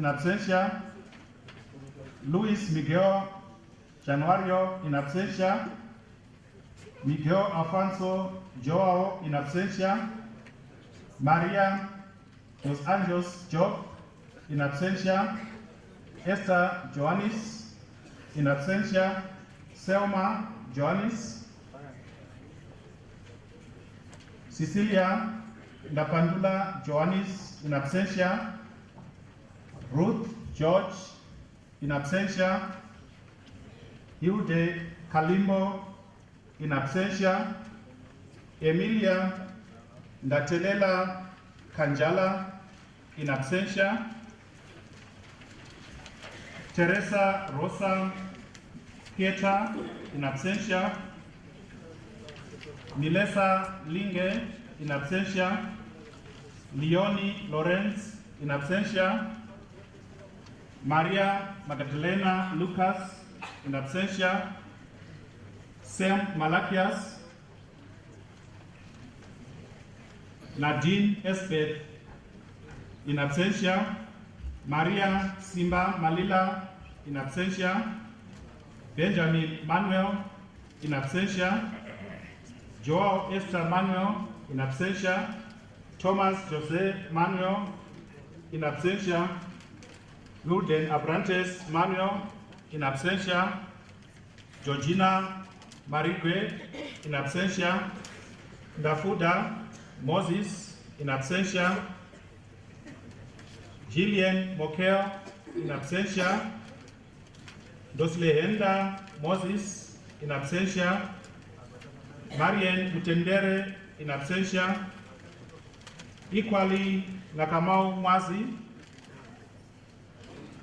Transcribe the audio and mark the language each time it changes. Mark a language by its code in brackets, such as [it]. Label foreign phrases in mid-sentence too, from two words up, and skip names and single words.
[en] absentia, Luis Miguel Januario [la] in absentia, [en] Miguel Alfonso Joao [la] in absentia, [en] Maria Dos Anjos Job [la] in absentia, [en] Esther Joannis [la] in absentia, [en] Selma Joannis, Cecilia Napandula Joannis [la] in absentia, [en] Ruth George [la] in absentia, [en] Hilde Kalimbo [la] in absentia, [en] Emilia Ndatelela Kanjala [la] in absentia, [en] Teresa Rosa Pieta [la] in absentia, [en] Nilesa Linge [la] in absentia, [en] Leonie Lorenz [la] in absentia, [en] Maria Magdalena Lucas in absentia, Sam Malakias, Nadine Esbeth [la] in absentia, [en] Maria Simba Malila [la] in absentia, [en] Benjamin Manuel [la] in absentia, [en] Joao Esther Manuel [la] in absentia, [en] Thomas Jose Manuel [la] in absentia, [en] Luden Abrantes Manuel [la] in absentia, [en] Georgina Marigue [la] in absentia, [en] Dafuda Moses [la] in absentia, [en] Gillian Mokel [la] in absentia, [en] Doslehenda Moses [la] in absentia, [en] Marian Mutendere [la] in absentia, [en] equally Nakamau Mwazi,